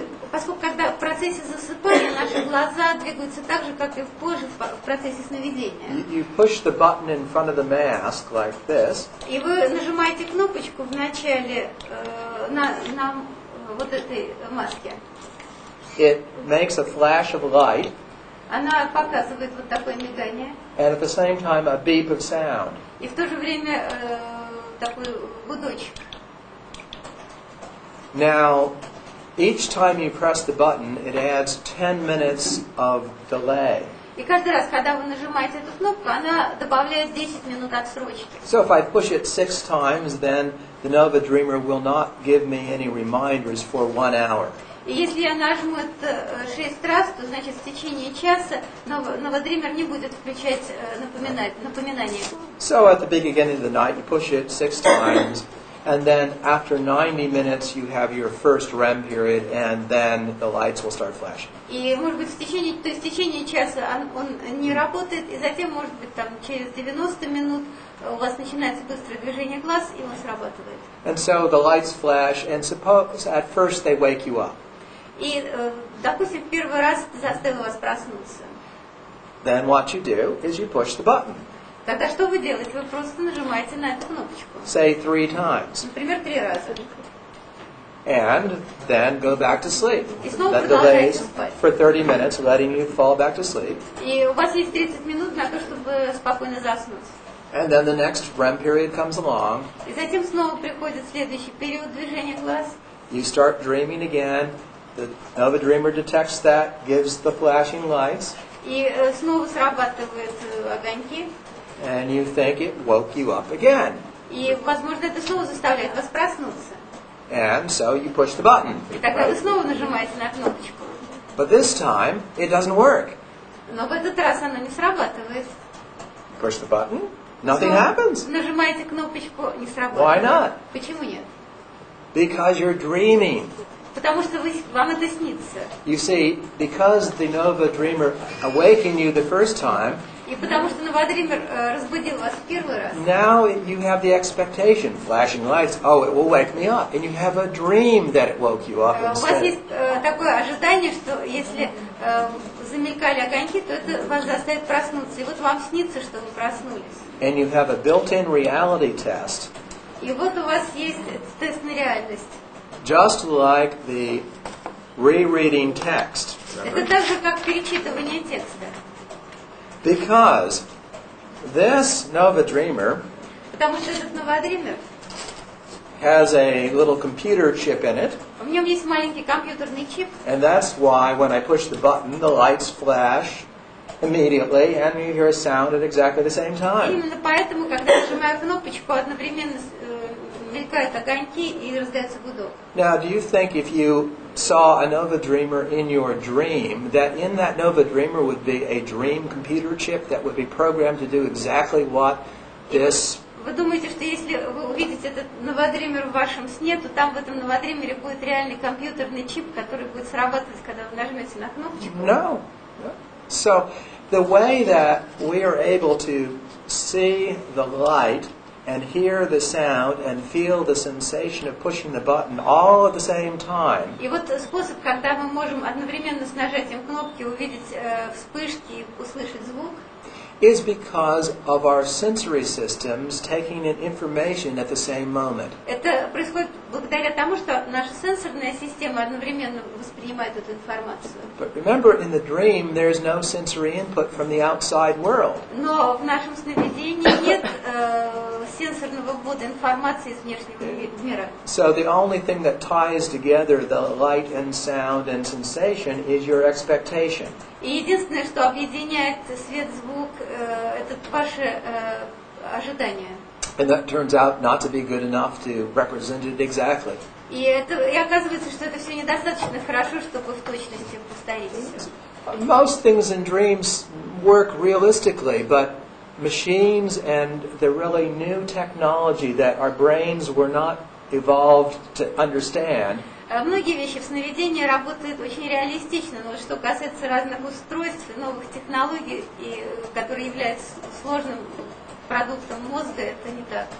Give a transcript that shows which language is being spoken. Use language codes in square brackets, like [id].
[ru] Поскольку когда в процессе засыпания наши глаза двигаются так же, как и позже в процессе сновидения. [en] You push the button in front of the mask like this. [ru] И вы нажимаете кнопочку в начале на вот этой маске. [en] It makes a flash of light. [ru] Она показывает вот такое мигание. [en] And at the same time a beep of sound. [ru] И в то же время такой гудочек. [en] Now, each time you press the button, it adds 10 minutes of delay. [ru] И каждый раз, когда вы нажимаете эту кнопку, она добавляет 10 минут отсрочки. [en] So if I push it 6 times, then the Nova Dreamer will not give me any reminders for 1 hour. [ru] И если я нажму это 6 раз, то значит в течение часа новодример не будет включать напоминания. [en] So at the beginning of the night, you push it 6 times, and then after 90 minutes, you have your first REM period, and then the lights will start flashing. [ru] И может быть в течение часа он не работает, и затем может быть там через 90 минут у вас начинается быстрое движение глаз, и он срабатывает. [en] And so the lights flash, and suppose at first they wake you up. [ru] И, допустим, первый раз заставил вас проснуться. [en] Then what you do is you push the button. [ru] Тогда что вы делаете? Вы просто нажимаете на эту кнопочку. [en] Say 3 times. [ru] Например, 3 раза. [en] And then go back to sleep. [ru] И снова [en] That [ru] продолжаете [en] delays [ru] спать. [en] for 30 minutes, letting you fall back to sleep. [ru] И у вас есть 30 минут на то, чтобы спокойно заснуть. [en] And then the next REM period comes along. [ru] И затем снова приходит следующий период движения глаз. [en] You start dreaming again. The Nova Dreamer detects that, gives the flashing lights. [ru] И снова срабатывают огоньки. [en] And you think it woke you up again. [ru] И, возможно, это снова заставляет вас проснуться. [en] And so you push the button. [ru] И тогда вы снова нажимаете на кнопочку. [en] But this time, it doesn't work. [ru] Но в этот раз оно не срабатывает. [en] Push the button, nothing [ru] Снова [en] happens. [ru] нажимаете кнопочку, не [en] Why [ru] срабатывает. [en] not? [ru] Почему нет? [en] Because you're dreaming. [ru] Потому что вам это снится. [en] You see, because the Nova Dreamer awakened you the first time, [ru] И потому что новодример разбудил вас в первый раз. [en] now you have the expectation, flashing lights, oh, it will wake me up. And you have a dream that it woke you up [ru] У вас [en] instead. [ru] есть такое ожидание, что если замелькали огоньки, то это вас заставит проснуться. И вот вам снится, что вы проснулись. [en] And you have a built-in reality test, [ru] И вот у вас есть тест на реальность. [en] just like the rereading text. [ru] Это так же, как перечитывание текста. [en] Because this Nova Dreamer [ru] Потому что этот новодример, [en] has a little computer chip in it, [ru] в нем есть маленький компьютерный чип, [en] and that's why when I push the button, the lights flash immediately, and you hear a sound at exactly the same [ru] и [en] time. [ru] именно поэтому, когда нажимаю кнопочку, одновременно мелькают огоньки и раздается гудок. [en] Now, do you think if you saw a Nova Dreamer in your dream, that in that Nova Dreamer would be a dream computer chip that would be programmed to do exactly what this... [ru] Вы думаете, что если вы увидите этот новодример в вашем сне, то там в этом новодримере будет реальный компьютерный чип, который будет срабатывать, когда вы нажмете на кнопочку? [en] No. So, the way that we are able to see the light and hear the sound and feel the sensation of pushing the button all at the same time [ru] И вот способ, когда мы можем одновременно с нажатием кнопки увидеть вспышки и услышать звук, [en] is because of our sensory systems taking in information at the same moment. [ru] это происходит благодаря тому, что наша сенсорная система одновременно воспринимает эту информацию. [en] But remember, in the dream, there's no sensory input from the outside world. [ru] Но в нашем сновидении нет сенсорного ввода информации из внешнего мира. [en] So the only thing that ties together the light and sound and sensation is your expectation. [ru] И единственное, что объединяет свет, звук, это ваши ожидания. [en] And that turns out not to be good enough to represent it exactly. [ru] И оказывается, что это все недостаточно хорошо, чтобы в точности повторить все. [en] Most things in dreams work realistically, but machines and the really new technology that our brains were not evolved to understand [ru] Многие вещи в сновидении работают очень реалистично, но что касается разных устройств, новых технологий, которые являются сложным продуктом мозга, это не так.